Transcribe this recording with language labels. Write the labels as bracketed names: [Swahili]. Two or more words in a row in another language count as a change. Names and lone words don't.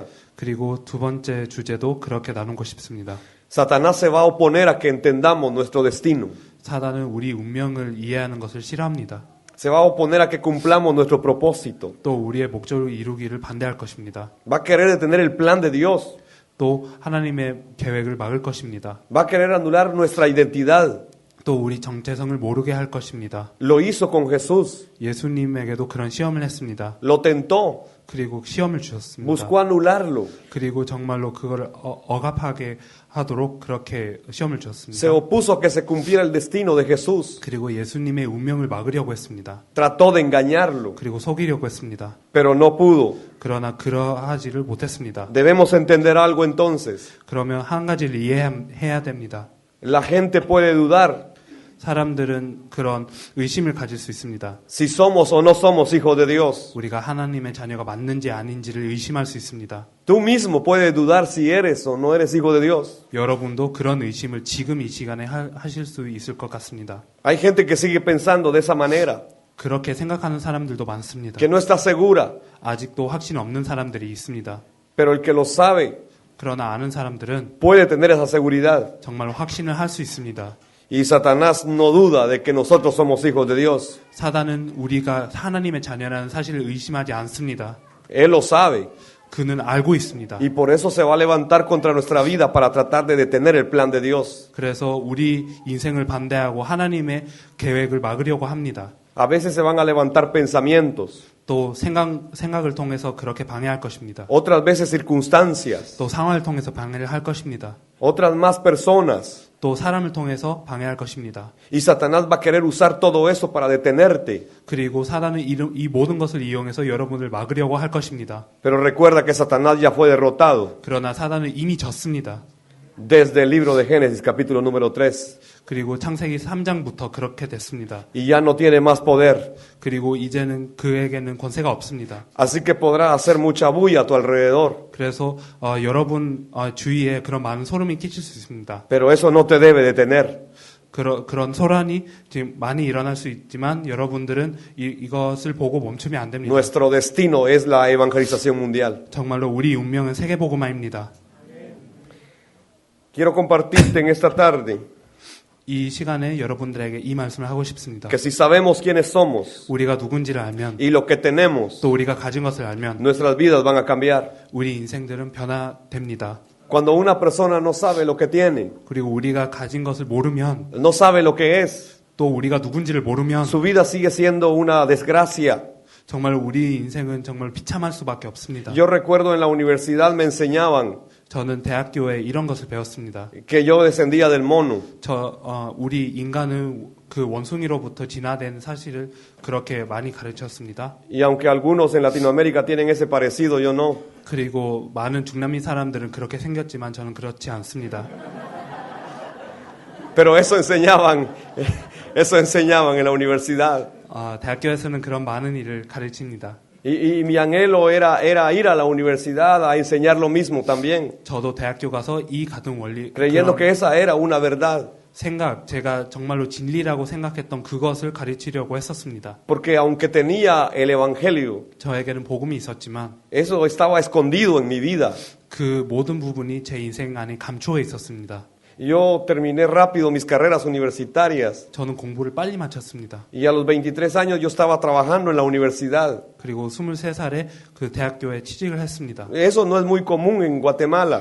[Korean] 그리고 두 번째 주제도 그렇게 나누고 싶습니다. [Spanish] Satanás se va a oponer a que entendamos nuestro destino. [Korean] 사단은 우리 운명을 이해하는 것을 싫어합니다. [Spanish] Se va a oponer a que cumplamos nuestro propósito. [Korean] 또 우리의 목적을 이루기를 반대할 것입니다. [Spanish] Va a querer detener el plan de Dios. [Korean] 또 하나님의 계획을 막을 것입니다. [Spanish] Va a querer anular nuestra identidad. [Korean] 또 우리 정체성을 모르게 할 것입니다. [Spanish] Lo hizo con Jesús. [Korean] 예수님에게도 그런 시험을 했습니다. [Spanish] Lo tentó. [Korean] 그리고 시험을 주셨습니다. [Spanish] Buscó anularlo. [Korean] 그리고 정말로 그걸 억압하게 하도록 그렇게 시험을 주셨습니다. [Spanish] Se opuso a que se cumpliera el destino de Jesús. [Korean] 그리고 예수님의 운명을 막으려고 했습니다. [Spanish] Trató de engañarlo, [Korean] 그리고 속이려고 했습니다. [Spanish] pero no pudo. [Korean] 그러나 그러하지를 못했습니다. [Spanish] Debemos entender algo entonces. [Korean] 그러면 한 가지를 이해해야 됩니다. [Spanish] La gente puede dudar [Korean] 사람들은 그런 의심을 가질 수 있습니다. [Spanish] si somos o no somos hijos de Dios. [Korean] 우리가 하나님의 자녀가 맞는지 아닌지를 의심할 수 있습니다. [Spanish] Tú mismo puedes dudar si eres o no eres hijo de Dios. [Korean] 여러분도 그런 의심을 지금 이 시간에 하실 수 있을 것 같습니다. [Spanish] Hay gente que sigue pensando de esa manera, [Korean] 그렇게 생각하는 사람들도 많습니다. [Spanish] que no está segura, [Korean] 아직도 확신 없는 사람들이 있습니다. [Spanish] pero el que lo sabe [Korean] 그러나 아는 사람들은 [Spanish] puede tener esa seguridad. [Korean] 정말 확신을 할 수 있습니다. [Spanish] Y Satanás no duda de que nosotros somos hijos de Dios. [Korean] 사단은 우리가 하나님의 자녀라는 사실을 의심하지 않습니다. [Spanish] Él lo sabe. [Korean] 그는 알고 있습니다. [Spanish] Y por eso se va a levantar contra nuestra vida para tratar de detener el plan de Dios. [Korean] 그래서 우리 인생을 반대하고 하나님의 계획을 막으려고 합니다. [Spanish] A veces se van a levantar pensamientos, [Korean] 또 생각을 통해서 그렇게 방해할 것입니다. [Spanish] otras veces circunstancias, [Korean] 또 상황을 통해서 방해를 할 것입니다. [Spanish] otras más personas. [Korean] 또 사람을 통해서 방해할 것입니다. [Spanish] Y Satanás va a querer usar todo eso para detenerte. [Korean] 그리고 사단은 이 모든 것을 이용해서 여러분을 막으려고 할 것입니다. [Spanish] Pero recuerda que Satanás ya fue derrotado [Korean] 그러나 사단은 이미 졌습니다. [Spanish] desde el libro de Génesis, capítulo número 3. [Korean] 그리고 창세기 3장부터 그렇게 됐습니다. [Spanish] Y ya no tiene más poder. [Korean] 그리고 이제는 그에게는 권세가 없습니다. [Spanish] Así que podrás hacer mucha bulla a tu alrededor. [Korean] 그래서 여러분 주위에 그런 많은 소름이 끼칠 수 있습니다. [Spanish] Pero eso no te debe detener. [Korean] 그런 소란이 지금 많이 일어날 수 있지만 여러분들은 이것을 보고 멈추면 안 됩니다. [Spanish] Nuestro destino es la evangelización mundial. [Korean] 정말로 우리 운명은 세계복음화입니다. [Spanish] Quiero compartirte en esta tarde [Korean] 이 시간에 여러분들에게 이 말씀을 하고 싶습니다. [Spanish] que si sabemos quiénes somos [Korean] 우리가 누군지를 알면 [Spanish] y lo que tenemos, [Korean] 또 우리가 가진 것을 알면 [Spanish] nuestras vidas van a cambiar. [Korean] 우리 인생들은 변화됩니다. [Spanish] Cuando una persona no sabe lo que tiene, [Korean] 그리고 우리가 가진 것을 모르면 [Spanish] no sabe lo que es, [Korean] 또 우리가 누군지를 모르면 [Spanish] su vida sigue siendo una desgracia. [Korean] 정말 우리 인생은 정말 비참할 수밖에 없습니다. [Spanish] Yo recuerdo en la universidad me enseñaban [Korean] 저는 대학교에 이런 것을 배웠습니다. [Spanish] que yo descendía del mono. [Korean] 우리 인간은 그 원숭이로부터 진화된 사실을 그렇게 많이 가르쳤습니다. [Spanish] Y aunque algunos en Latinoamérica tienen ese parecido, yo no. [Korean] 그리고 많은 중남미 사람들은 그렇게 생겼지만 저는 그렇지 않습니다. [Spanish] Pero eso enseñaban en la universidad. [Korean] 대학교에서는 그런 많은 일을 가르칩니다. [Spanish] Y mi anhelo era ir a la universidad a enseñar lo mismo también, [Korean] 저도 대학교 가서 이 같은 원리, [Spanish] creyendo [Korean] 그런 [Spanish] que esa era una verdad. [Korean] 제가 정말로 진리라고 생각했던 그것을 가르치려고 했었습니다. [Spanish] Porque aunque tenía el evangelio, [Korean] 저에게는 복음이 있었지만 [Spanish] eso estaba escondido en mi vida. [Korean] 그 모든 부분이 제 인생 안에 감추어 있었습니다. [Spanish] Yo terminé rápido mis carreras universitarias [Korean] 저는 공부를 빨리 마쳤습니다. [Spanish] y a los 23 años yo estaba trabajando en la universidad. [Korean] 그리고 23살에 그 대학교에 취직을 했습니다. [Spanish] Eso no es muy común en Guatemala,